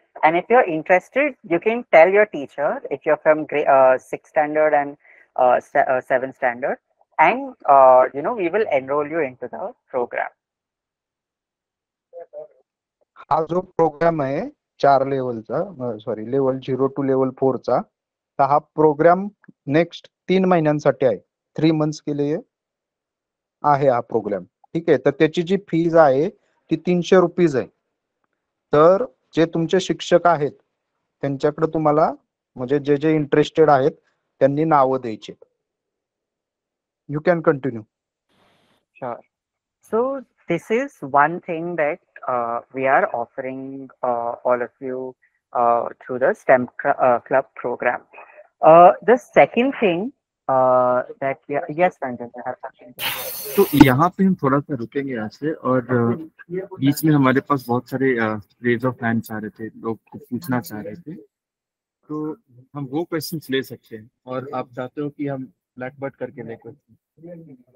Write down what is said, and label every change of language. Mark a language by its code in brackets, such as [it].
[en] And if you're interested, you can tell your teacher if you're from 6th standard and 7th standard, and we will enroll you into the program. [mr] हा जो programme आहे 4 लेवलचा, sorry level 0 to level 4 चा, तर हा programme next 3 महिन्यांसाठी आहे. 3 months [hi] के लिए [mr] आहे हा प्रोग्राम, ठीक आहे. तर त्याची जी फीज आहे ती 300 रुपीज आहे. तर जे तुमचे शिक्षक आहेत त्यांच्याकडे तुम्हाला म्हणजे जे इंटरेस्टेड आहेत त्यांनी नाव द्यायचे. [en] You can continue. Sure. So this is one thing that we are offering all of you through the STEM club program. The second thing that yes, Ranjan, I have something. [hi] तो यहाँ पे हम थोड़ा सा रुकेंगे यहाँ से, और बीच में हमारे पास बहुत सारे रेज ऑफ हैंड्स आ रहे थे, लोग कुछ पूछना चाह रहे थे, तो हम वो क्वेश्चंस ले सकते हैं. और आप चाहते हो कि हम ब्लैक बर्ड करके ले क्वेश्चन?